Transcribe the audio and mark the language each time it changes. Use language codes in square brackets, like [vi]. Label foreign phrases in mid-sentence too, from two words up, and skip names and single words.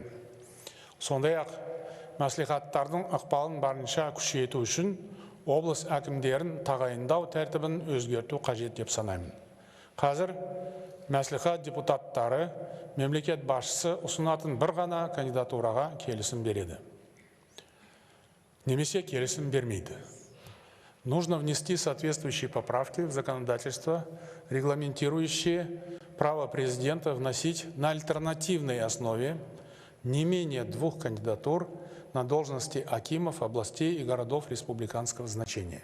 [kk] Сондай-ақ, мәслихаттардың ықпалын барынша күшейту үшін облыс әкімдерін тағайындау тәртібін өзгерту қажет деп санаймын. Қазір мәслихат депутаттары мемлекет басшысы ұсынатын бір ғана кандидатураға келісім береді. Немесе келісім бермейді. [ru] Нужно внести соответствующие поправки в законодательство, регламентирующие право президента вносить на альтернативной основе не менее 2 кандидатур на должности акимов областей и городов республиканского значения.